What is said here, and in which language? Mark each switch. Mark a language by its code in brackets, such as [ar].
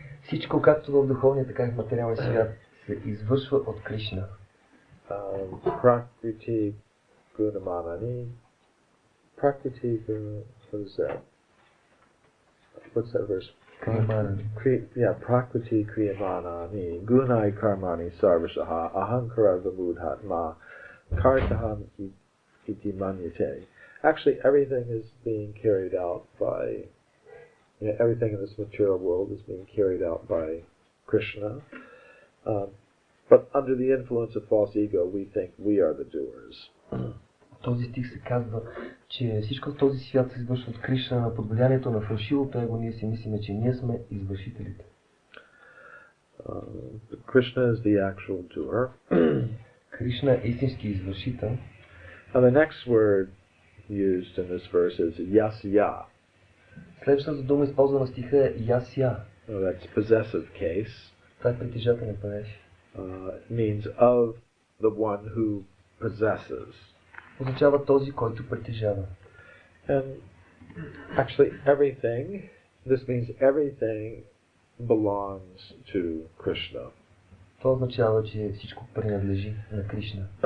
[bg] Всичко, както в духовния, така и в материалния свят, се извършва от Кришна. [sa] Prakriti Gunamanani. [en] Prakriti Guna, what is that? What's that verse? [sa] Kriyamani. Yeah, Prakriti Kriyamanani. Gunai Karmani Sarvashaha. Ahankara Vamudhatma. Kartaham Iti Manyate. [en] Actually, everything is being carried out by, everything in this material world is being carried out by Krishna. But under the influence of false ego, we think we are the doers. [bg] Този стих се казва, че всичко в този свят се извършва от Кришна, на под влиянието на фалшивото его ние си мислиме, че ние сме извършителите. [en] Krishna is the actual doer. [bg] Кришна е истински извършител. [en] And the next word used in this verse is yasya. [bg] Следващата дума, използвана в стиха, е ясya. [en] That's possessive case. [bg] Това е притежателен падеж. [en] Means of the one who possesses. [bg] Означава този, който притежава. [en] And actually everything, this means everything belongs to Krishna. [bg] Това означава, че всичко принадлежи на Кришна.